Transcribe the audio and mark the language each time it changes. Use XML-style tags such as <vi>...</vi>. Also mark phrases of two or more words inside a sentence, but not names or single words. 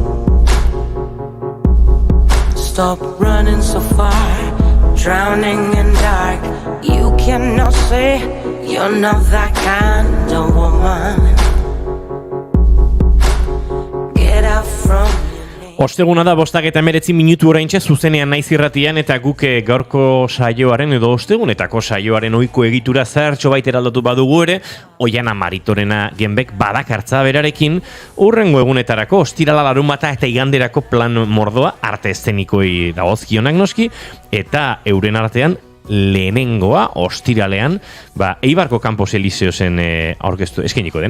<en>Stop running so far, drowning in dark. You cannot say you're not that kind of woman. Get out from</en> <eu>Osteguna da 5:19 minutu oraintxe zuzenean naiz irratian eta guk gaurko saioaren edo ostegunetako saioaren ohiko egitura zertxo bait eraldatu badugu ere, Oiana Maritorena genbek badakartza berarekin hurrengo egunetarako ostirala larunbata eta iganderako plan mordoa arte eszenikoi dagozkionak noski eta euren artean lehenengoa, ostiralean, Eibarko Campos Elíseosen aurkeztu eskainiko dena.</eu>